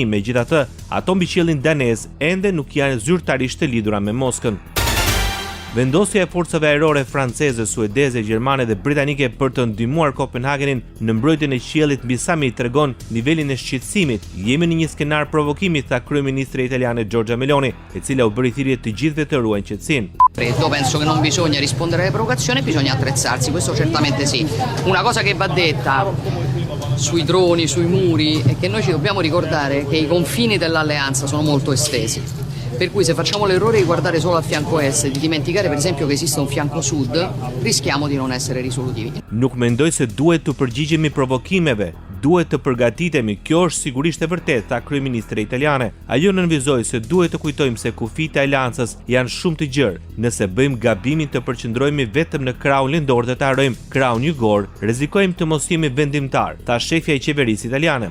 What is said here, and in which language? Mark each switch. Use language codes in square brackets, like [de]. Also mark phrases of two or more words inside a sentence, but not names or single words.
[sq] Megjithatë, ato mbi qiellin danez ende nuk janë zyrtarisht të lidhura me Moskën. Vendosja e forcave ajrore franceze, suedeze, gjermane dhe britanike për të ndihmuar Kopenhagenin në mbrojtjen e qiellit mbi Summit tregon nivelin e shqetësimit. Jemi në një skenar provokimi, tha kryeministri italiane Giorgia Meloni, e cila u bëri thirrje të gjithëve të ruajnë qetësinë. [it] Penso che non bisogna rispondere alle provocazioni, bisogna attrezzarsi, questo certamente sì. Una cosa che va detta sui droni, sui muri, è che noi ci dobbiamo ricordare che i confini dell'alleanza sono molto estesi. Per cui se facciamo l'errore di guardare solo al fianco est e di dimenticare per esempio che esiste un fianco sud, rischiamo di non essere risolutivi. [sq] Nuk mendoj se duhet të përgjigjemi provokimeve, duhet të përgatitemi. Kjo është sigurisht e vërtetë, tha kryeministri italiane. Ajo nënvizoi se duhet të kujtojmë se kufijtë e aleancës janë shumë të gjerë. Nëse bëjmë gabimin të përqendrohemi vetëm në kraun lindor dhe të harrojmë kraun jugor, rrezikojmë të mos jemi vendimtar, tha shefja e qeverisë italiane.